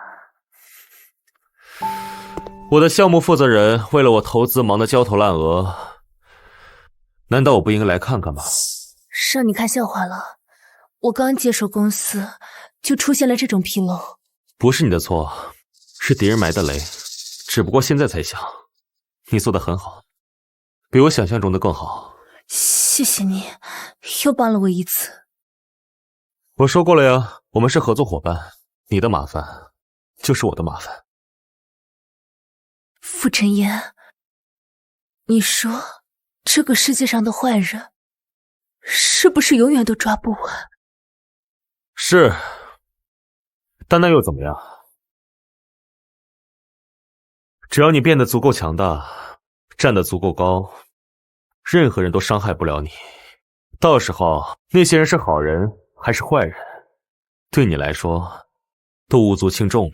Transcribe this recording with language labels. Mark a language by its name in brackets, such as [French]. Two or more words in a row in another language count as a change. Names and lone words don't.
[Chinese] 我的項目負責人為了我投資忙得焦頭爛額，難道我不應該來看看嗎？讓你看笑話了，我剛接手公司就出現了這種紕漏。不是你的錯，是敵人埋的雷，只不過現在才想，你做得很好，比我想象中的更好。謝謝你，又幫了我一次。我說過了呀，我們是合作夥伴，你的麻煩就是我的麻煩。傅晨言，你說這個世界上的壞人是不是永遠都抓不完？是，但那又怎麼樣？只要你變得足夠強大，站得足夠高，任何人都傷害不了你。到時候那些人是好人還是壞人，對你來說都無足輕重了。